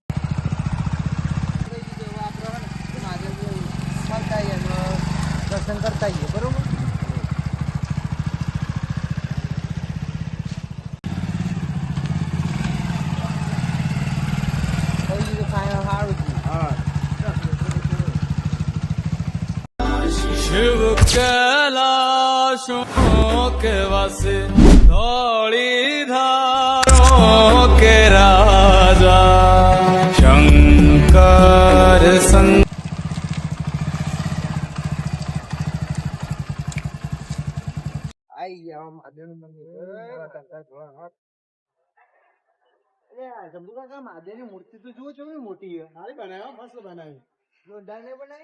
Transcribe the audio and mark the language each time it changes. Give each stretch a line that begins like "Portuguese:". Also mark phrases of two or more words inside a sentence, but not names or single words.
Gujarati: દર્શન કરતા આવીએ. બરોબર. થઈ ગયું ફાઇનલ સારું થયું.
Hindi: शिव कैलाशों के वासे धौली धारों के राजा शंकर
Gujarati: આઈ ગયા મહાદેવ નું મંદિર. મહાદેવ ની મૂર્તિ તો જુઓ છો મોટી. સારી બનાવ્યો. મસ્ત બનાવી. જોરદાર નહીં બનાવી?